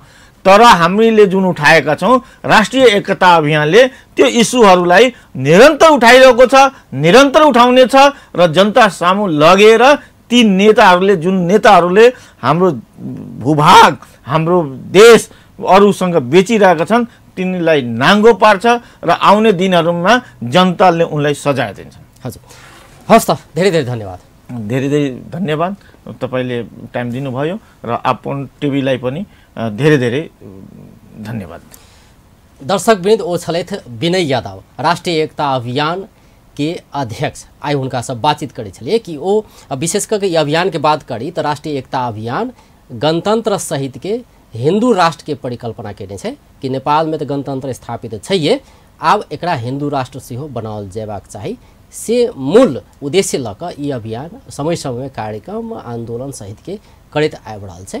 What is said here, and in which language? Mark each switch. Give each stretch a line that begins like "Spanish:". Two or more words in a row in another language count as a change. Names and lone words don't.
Nepali: तर हामीले जुन उठाएका छौँ, राष्ट्रिय एकता अभियानले त्यो इस्युहरूलाई निरन्तर उठाइरहेको छ, निरन्तर उठाउने छ र जनता सामु लगेर ती नेताहरूले हाम्रो भूभाग, हाम्रो देश अरूसँग बेचिरहेका छन् तिनीलाई नाङ्गो पार्छ र आउने दिनहरूमा जनताले उनलाई सजाय दिन्छ। हजुर, हस् त, धेरै धेरै धन्यवाद। धेरै धन्यवाद, तपाईँले टाइम दिनुभयो र आपन टिभीलाई पनि धेरै धेरै धन्यवाद।
Maithili: दर्शकवृन्द, ओछलेथ विनय यादव राष्ट्रीय एकता अभियान के अध्यक्ष आइ हुनका से बातचीत करे छलिए कि वो विशेष करके ये अभियान के बात करी तो राष्ट्रीय एकता अभियान गणतंत्र सहित के हिंदू राष्ट्र के परिकल्पना केने छे कि नेपाल में तो गणतंत्र स्थापित छैये, आब एकरा हिंदू राष्ट्र सेहो बनाओल जेबाक चाही से मूल उद्देश्य लक ये अभियान समय समय में कार्यक्रम आंदोलन सहित के करत आबि रहल छै।